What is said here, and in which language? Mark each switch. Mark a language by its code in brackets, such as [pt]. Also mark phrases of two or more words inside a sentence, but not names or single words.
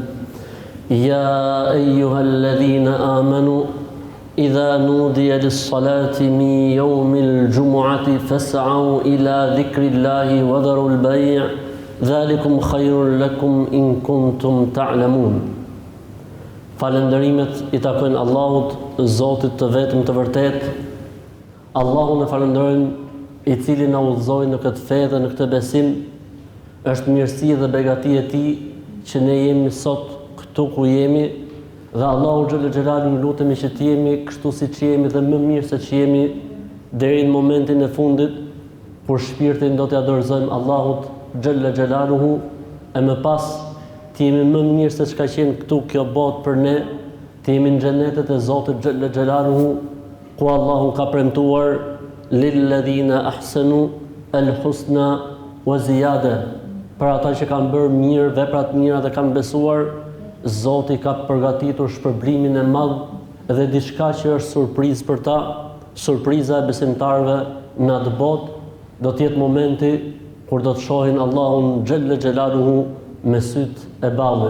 [ar] يا أيها الذين آمنوا إذا نودي للصلاة من يوم الجمعة فاسعوا إلى ذكر الله وذروا البيع ذلكم خير لكم إن كنتم تعلمون. [sq] Falënderimet I takojnë Allahut, Zotit të vetëm të vërtet. Allahun e falenderojmë, I cili na udhëzoi në këtë fe dhe në këtë besim. Është mirësi dhe begati e Tij që ne jemi sot këtu ku jemi, dhe Allahu [ar] جل جلاله [sq] lutemi që të jemi kështu siç jemi dhe më mirë se që jemi deri në momentin e fundit, kur shpirtin do t'ia dorëzojmë Allahut [ar] جل جلاله, [sq] e më pas të jemi më mirë se çka qenë këtu kjo botë për ne, të jemi në xhenetet e Zotit [ar] جل جلاله, [sq] ku Allahu ka premtuar [ar] للذين أحسنوا الحسنى وزيادة, [sq] për ata që kanë bërë mirë, vepra të mira dhe kanë besuar, Zoti ka përgatitur shpërblimin e madh dhe diçka që është surprizë për ta. Surpriza e besimtarëve në atë botë do të jetë momenti kur do të shohin Allahun [ar] جل جلاله [sq] me sytë e ballur.